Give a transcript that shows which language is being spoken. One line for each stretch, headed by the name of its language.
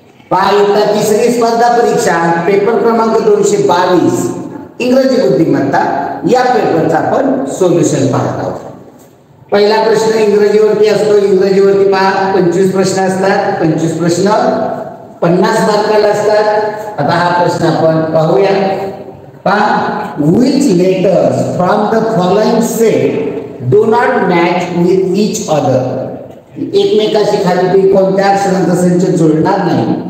Marathi: पहा, इयत्ता तिसरी स्पर्धा परीक्षा पेपर क्रमांक 222 इंग्रजी बुद्धिमत्ता या पेपरचा आपण सोल्युशन पाहत आहोत. पहिला प्रश्न इंग्रजीवरती असतो. इंग्रजीवरती पहा 25 प्रश्न असतात. 25 प्रश्न 50 मार्काला असतात. आता हा प्रश्न आपण पाहूया.
English: पहा, which letters from the following set do not match with each other.
Marathi: एकमेकाशी खाली कोणत्या अक्षरांचा संच जुळणार नाही.